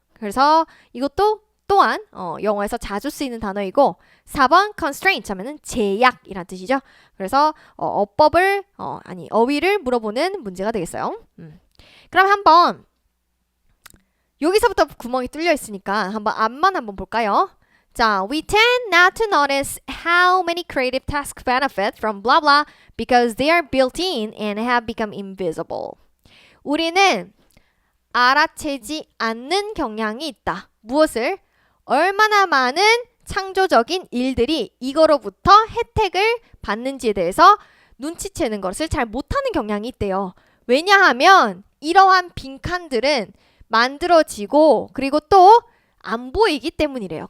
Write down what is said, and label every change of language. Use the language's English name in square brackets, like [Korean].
[Korean] 그래서 이것도 또한 영어에서 자주 쓰이는 단어이고 4번 constraint 하면은 제약이란 뜻이죠. 그래서 어휘를 물어보는 문제가 되겠어요. 그럼 한번 여기서부터 구멍이 뚫려 있으니까 앞만 한번 볼까요? [English] 자, we tend not to notice how many creative tasks benefit from blah blah because they are built in and have become invisible. [Korean] 우리는 알아채지 않는 경향이 있다. 무엇을? 얼마나 많은 창조적인 일들이 이거로부터 혜택을 받는지에 대해서 눈치채는 것을 잘 못하는 경향이 있대요. 왜냐하면 이러한 빈칸들은 만들어지고 그리고 또 안 보이기 때문이래요.